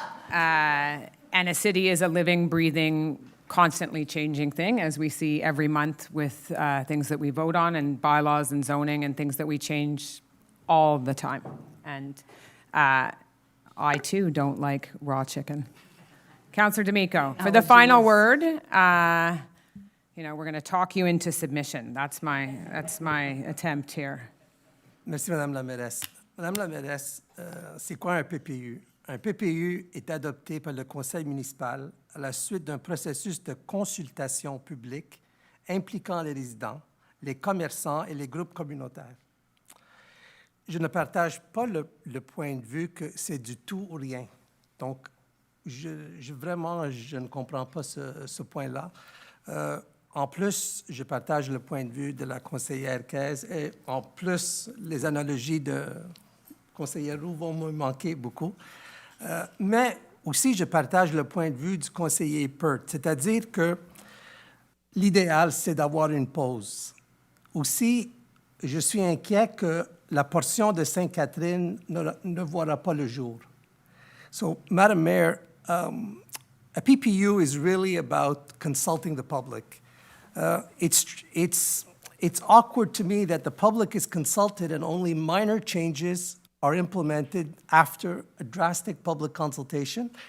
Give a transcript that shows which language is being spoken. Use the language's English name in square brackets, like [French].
[English] And a city is a living, breathing, constantly changing thing, as we see every month with things that we vote on and bylaws and zoning and things that we change all the time. And I, too, don't like raw chicken. Councillor D'Amico, for the final word, we're going to talk you into submission. That's my attempt here. [French] Merci, Madame la mairesse. Madame la mairesse, c'est quoi un PPU? Un PPU est adopté par le Conseil municipal à la suite d'un processus de consultation publique impliquant les résidents, les commerçants et les groupes communautaires. Je ne partage pas le point de vue que c'est du tout ou rien. Donc, vraiment, je ne comprends pas ce point-là. En plus, je partage le point de vue de la conseillère Caisse et en plus, les analogies de conseillère Roux vont me manquer beaucoup. Mais aussi, je partage le point de vue du conseiller Peart, c'est-à-dire que l'idéal, c'est d'avoir une pause. Aussi, je suis inquiet que la portion de Sainte-Catherine ne verra pas le jour. [English] So, Madam Mayor, a PPU is really about consulting the public. It's awkward to me that the public is consulted and only minor changes are implemented after a drastic public consultation.